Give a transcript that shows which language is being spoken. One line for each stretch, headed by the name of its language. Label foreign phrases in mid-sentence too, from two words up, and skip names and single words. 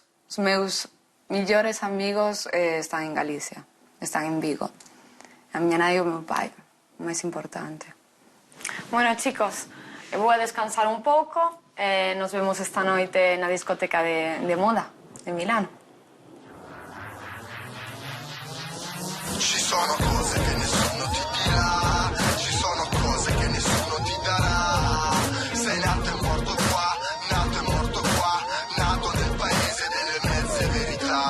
Galician: Os meus millores amigos están en Galicia, están en Vigo. A miña nai e o meu pai, o máis importante. Bueno, chicos, vou a descansar un pouco e nos vemos esta noite na discoteca de moda de Milano.
Italian: Ci sono cose che nessuno ti dirà, ci sono cose che nessuno ti darà. Sei nato e morto qua, nato e morto qua, nato nel paese delle mezze verità.